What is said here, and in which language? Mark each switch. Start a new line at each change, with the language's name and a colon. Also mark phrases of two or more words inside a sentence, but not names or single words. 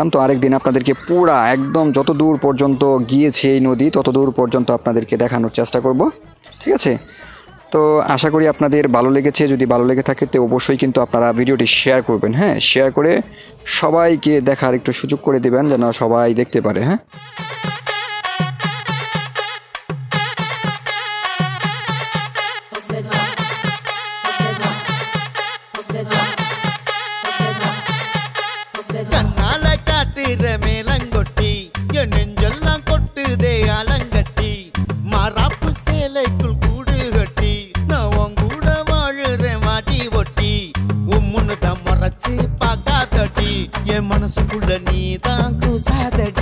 Bangla: তো আরেকদিন আপনাদেরকে পুরা একদম যত দূর পর্যন্ত গিয়েছে এই নদী তত দূর পর্যন্ত আপনাদেরকে দেখানোর চেষ্টা করব, ঠিক আছে? তো আশা করি আপনাদের ভালো লেগেছে। যদি ভালো লেগে থাকে তো অবশ্যই কিন্তু আপনারা ভিডিওটি শেয়ার করবেন। হ্যাঁ, শেয়ার করে সবাইকে দেখার একটু সুযোগ করে দেবেন যেন সবাই দেখতে পারে। হ্যাঁ,
Tamil: கண்ணால காட்டுற மேலங்கொட்டி என் நெஞ்செல்லாம் கொட்டுதே அலங்கட்டி மாறாப்பு சேலைக்குள் கூடு கட்டி நான் உன் கூட வாழுறேன் மாட்டி ஒட்டி உம்முன்னு தான் மறைச்சு பார்க்காதடி என் மனசுக்குள்ள நீ தான் கூசாத